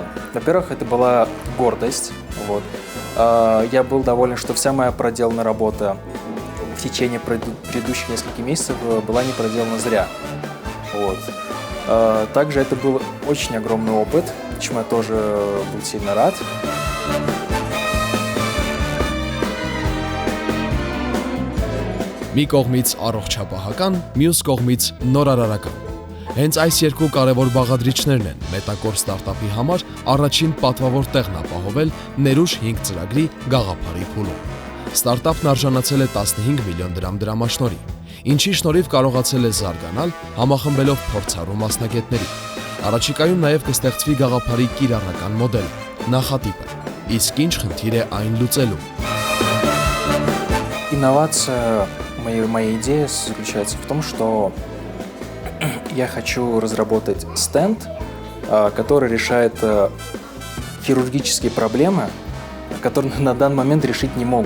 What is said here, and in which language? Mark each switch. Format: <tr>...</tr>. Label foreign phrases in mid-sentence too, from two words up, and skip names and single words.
<ru>Во-первых, это была гордость. Вот. Я был доволен, что вся моя проделанная работа в течение предыдущих нескольких месяцев была не проделана зря. Вот. Также это был очень огромный опыт, чему я тоже был сильно рад.</ru> <hy>Մի կողմից առողջապահական, մյուս կողմից նորարարական։ Հենց այս երկու կարևոր բաղադրիչներն են մետակոր ստարտափի համար առաջին պատվավոր տեղն ապահովել Ներուժ 5 ծրագրի գաղափարի փուլում։ Ստարտափն արժանացել է 15 միլիոն դրամ դրամաշնորհի, ինչի շնորհիվ կարողացել է զարգանալ համախմբելով փորձառու մասնագետների։ Առաջիկայում նաև կստեղծվի գաղափարի կիրառական մոդելը, նախատիպը, իսկ ինչ խնդիր է այն լուծելու։</hy> <ru>Инновация, моя идея заключается в том, что я хочу разработать стенд, который решает хирургические проблемы, которые на данный момент решить не могут.</ru>